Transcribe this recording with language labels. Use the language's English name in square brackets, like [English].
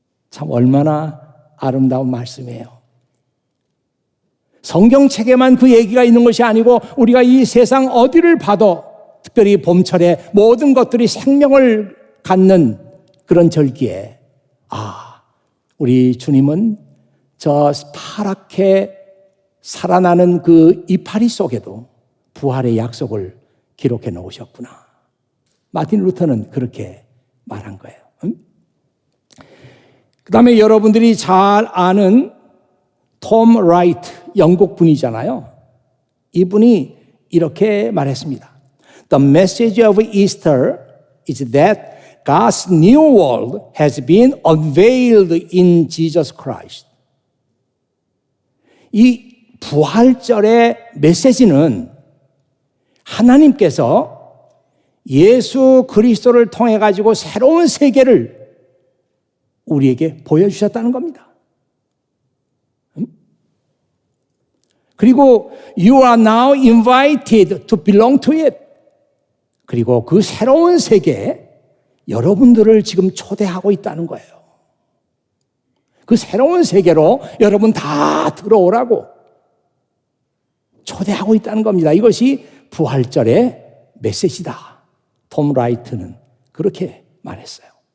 [Korean] 참 얼마나 아름다운 말씀이에요. 성경책에만 그 얘기가 있는 것이 아니고 우리가 이 세상 어디를 봐도 특별히 봄철에 모든 것들이 생명을 갖는 그런 절기에 우리 주님은 저 파랗게 살아나는 그 이파리 속에도 부활의 약속을 기록해 놓으셨구나. 마틴 루터는 그렇게 말한 거예요. 그 다음에 여러분들이 잘 아는 톰 라이트, 영국 분이잖아요. 이분이 이렇게 말했습니다. [English] The message of Easter is that God's new world has been unveiled in Jesus Christ. [Korean] 이 부활절의 메시지는 하나님께서 예수 그리스도를 통해 가지고 새로운 세계를 우리에게 보여주셨다는 겁니다. 그리고 [English] you are now invited to belong to it. [Korean] 그리고 그 새로운 세계에 여러분들을 지금 초대하고 있다는 거예요. 그 새로운 세계로 여러분 다 들어오라고 초대하고 있다는 겁니다. 이것이 부활절의 메시지다. 톰 라이트는 그렇게 말했어요.